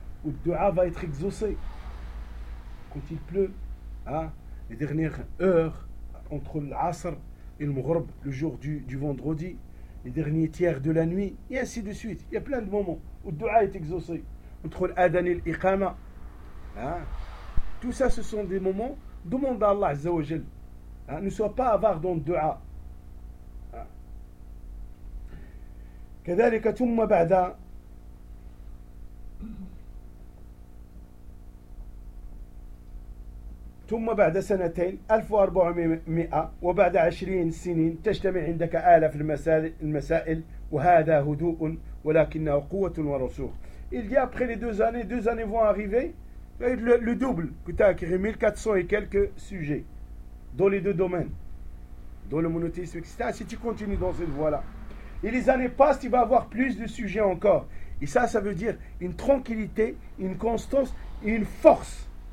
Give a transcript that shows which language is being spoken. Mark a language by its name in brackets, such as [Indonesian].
[French] où le dua va être exaucé. Quand il pleut, hein, les dernières heures entre l'Asr et le Mughrib, le jour du vendredi, les derniers tiers de la nuit, et ainsi de suite. Il y a plein de moments où le dua est exaucé. Entre l'Adhan et l'Iqama. Hein. Tout ça, ce sont des moments. Demande à Allah, Azza wa Jal, hein, ne sois pas avare dans le dua. [Arabic] كذلك ثم بعد ثم بعد سنتين 1400 وبعد 20 سنين تجتمع عندك آلاف المسائل وهذا هدوء ولكنه قوة ورسوخ. [French] Il dit après les deux années vont arriver, le double que tu as acquis, 1400 et quelques sujets dans les deux domaines, dans le monothéisme, etc. Si tu continues dans cette voie là et les années passent, il va avoir plus de sujets encore. Et ça veut dire une tranquillité, une constance, une force.